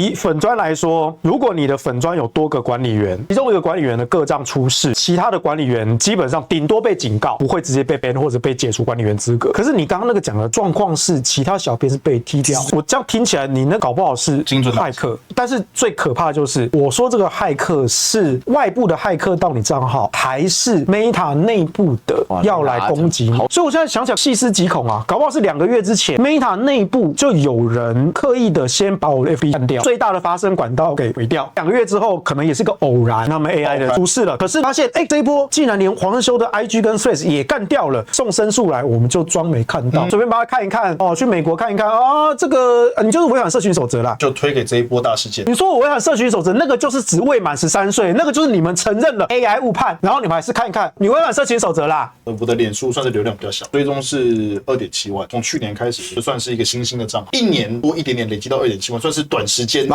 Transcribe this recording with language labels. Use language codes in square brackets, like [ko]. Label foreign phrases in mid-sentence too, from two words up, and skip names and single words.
[zh] 以粉專來說，如果你的粉專有多個管理員，其中一個管理員的個賬出事，其他的管理員基本上頂多被警告，不會直接被 ban 或者被解除管理員資格。可是你剛剛那個講的狀況是，其他小編是被踢掉。我這樣聽起來，你那搞不好是駭客。但是最可怕的就是，我說這個駭客是外部的駭客到你賬號，還是 Meta 內部的要來攻擊你？所以我現在想想細思極恐啊，搞不好是2個月之前 Meta 內部就有人刻意的先把我的 FB 幹掉，最大的發聲管道給毀掉。2個月之後，可能也是個偶然，他們 AI 的出事了。可是發現，這一波竟然連黃仁修的 IG 跟 Threads 也幹掉了，送申訴來，我們就裝沒看到，隨便把它看一看哦，去美國看一看啊，這個你就是違反社群守則啦，就推給這一波大事件。你說我違反社群守則，那個就是指未滿13歲，那個就是你們承認了 AI 誤判，然後你們還是看一看，你違反社群守則啦。我的臉書算是流量比較小，追蹤是2.7萬，從去年開始就算是一個新興的賬號，1年多一點點累積到2.7萬，算是短時間